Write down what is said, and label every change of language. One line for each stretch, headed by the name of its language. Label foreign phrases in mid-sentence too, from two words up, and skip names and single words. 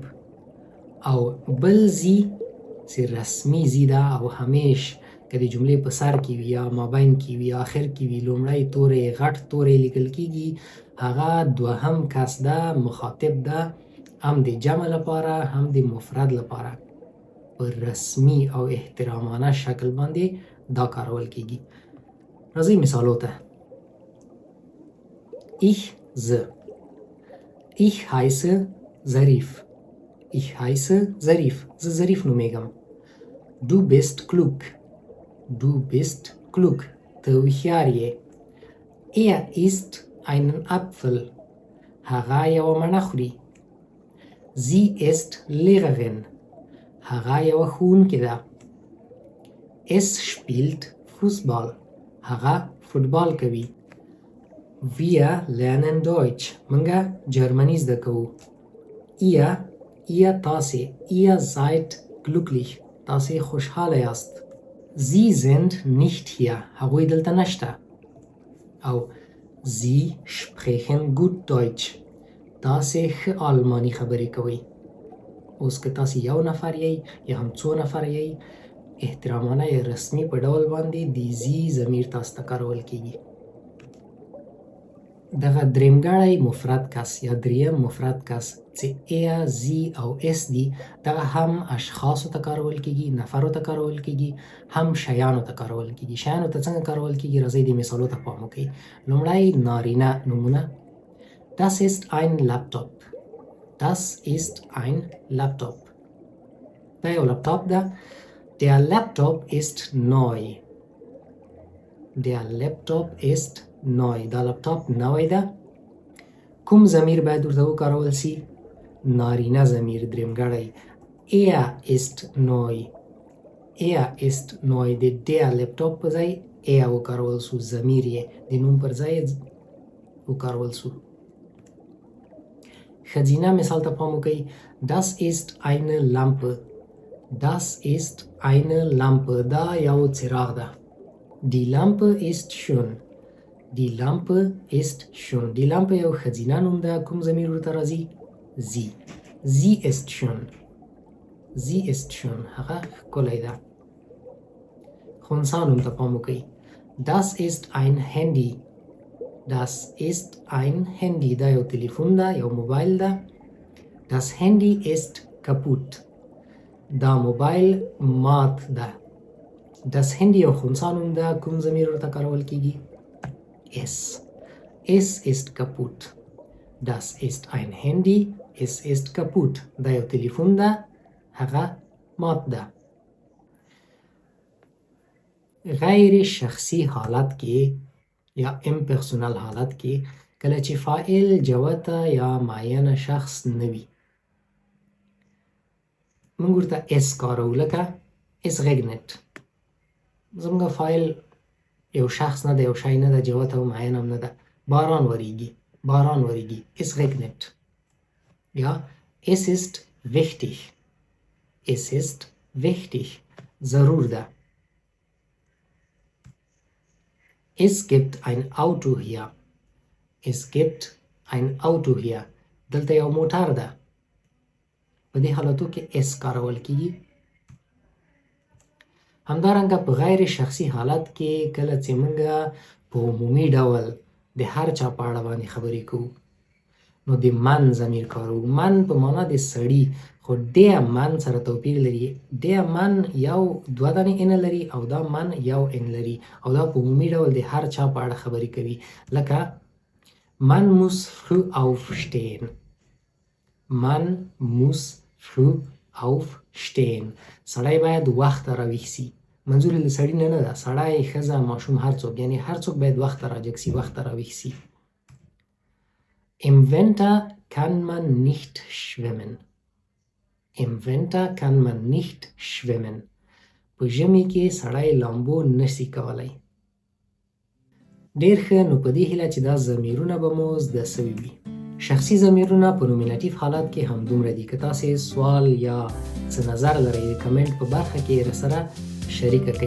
Pashto: او بل زی چې رسمي زی ده او همیش که د جملې په سر کې وي یا مابین کې وي یا آخر کې وي لومړی توری غټ توری لیکل کیږي، هغه دوهم کس ده، مخاطب ده، هم د جمع لپاره هم د مفرد لپاره. په رسمي او احترامانه شکل باندې دا کارول کیږي. راځئ مثالو ته.
German: ich زه، ich heiße ظریف، ich heiße ظریف،
Pashto: زه ظریف نومیږم.
German: du bist klug، du bist klug،
Pashto: ته هوښیار یې.
German: er isst einen Apfel،
Pashto: هغه یوه مڼه خوري.
German: sie ist Lehrerin،
Pashto: هغه یوه ښوونکې ده.
German: es spielt Fußball،
Pashto: هغه فوټبال کوي.
German: wir lernen Deutsch،
Pashto: موږ جرمني زده کوو.
German: ihr تاسې، ihr seid glücklich،
Pashto: تاسې خوشحاله یاست.
German: Sie sind nicht hier،
Pashto: هغوی دلته نشته.
German: او Sie sprechen gut Deutsch،
Pashto: تاسې ښه آلماني خبرې کوئ. اوس که تاسې یو نفر یئ یا هم څو نفر یئ، احترامانه یا رسمي په ډول باندې د زی ضمیر تاسو ته کارول کیږي. دغه درېمګړی مفرد کس یا دریم مفرد کس چې er، زی او اس دي، دغه هم اشخاصو ته کارول کیږي، نفرو ته کارول کیږي، هم شیانو ته کارول کیږي. شیانو ته څنګه کارول کیږي؟ راځئ د مثالو ته پام وکړئ. لومړی نارینه نومونه.
German: das ist ein Laptop، das ist ein Laptop،
Pashto: دا یو لپټاپ ده.
German: der Laptop ist neu، der Laptop ist neu،
Pashto: دا لپټاپ نوی ده. کوم ضمیر باید ورته وکارول سي؟ نارینه ضمیر درېمګړی.
German: er ist neu، er ist neu،
Pashto: د der لپټاپ په ځای ای وکارول سو، ضمیر یې د نوم پر ځای وکارول سو. ښځینه مثال ته پام وکړئ.
German: Das ist eine Lampe. Das ist eine Lampe.
Pashto: دا یو څراغ ده.
German: Die Lampe ist schön. Die Lampe ist schön. Die Lampe
Pashto: یو ښځینه نوم ده. کوم ضمیر ورته راځي؟ Sie.
German: Sie ist schön. Sie ist schön.
Pashto: هغه ښکلی ده. خنثی نوم ته پام وکړئ.
German: Das ist ein Handy. Das ist ein Handy.
Pashto: دا یو تلیفون ده، یو موبایل ده.
German: Das Handy ist kaputt.
Pashto: دا موبایل مات ده.
German: Das Handy
Pashto: یو خنثی نوم ده. کوم ضمیر ورته کارول کیږي؟
German: Es. Es ist kaputt. Das ist ein Handy. Es ist kaputt.
Pashto: دا یو تلیفون ده، هغه مات ده. غیر شخصي حالت کې یا امپرسونل حالت کې کله چې فاعل جوته یا معینه شخص نه وي موږ ورته اس کارو.
German: لکه es regnet.
Pashto: زموږ فاعل یو شخص نه ده، یو شی نه ده، جوته او معینه هم نه ده. باران وریږي. باران وریږي.
German: es regnet. یا es ist wichtig. Es ist wichtig.
Pashto: ضرور ده.
German: Es gibt ein Auto hier. Es gibt ein Auto hier.
Pashto: دلته یو موټر ده. په دې حالتو کې اس کارول کیږي. همدارنګه په غیر شخصي حالت کې کله چې موږ په عمومي ډول د هر چا په اړه باندې خبرې کوو نو د من ضمیر کاروو. من په معنا د سړي، خو
German: der Mann
Pashto: سره توپیر لري.
German: der Mann
Pashto: یو دوه دانې ان لري او دا من یو ان لري او دا په عمومي ډول د هر چا په اړه خبرې کوي.
German: لکه man muss früh aufstehen. Man muss früh aufstehen.
Pashto: سړی باید وخت راویښ سي. منظور یې له سړي نه ده. سړی، ښځه، ماشوم، هر څوک، یعنی هر څوک باید وخت راجګ سي، وخت راویښ سي.
German: Im Winter kann man nicht schwimmen. Im Winter kann man nicht schwimmen.
Pashto: په ژمي کې سړی لامبو نشي کولی. ډېر ښه. نو په دې هیله چې دا ضمیرونه به مو زده سوي وي. شخصي ضمیرونه په نومیناتیف حالت کې همدومره دي. که تاسې سوال یا څه نظر لرئ د کمنټ په برخه کې راسره شریکه کړئ.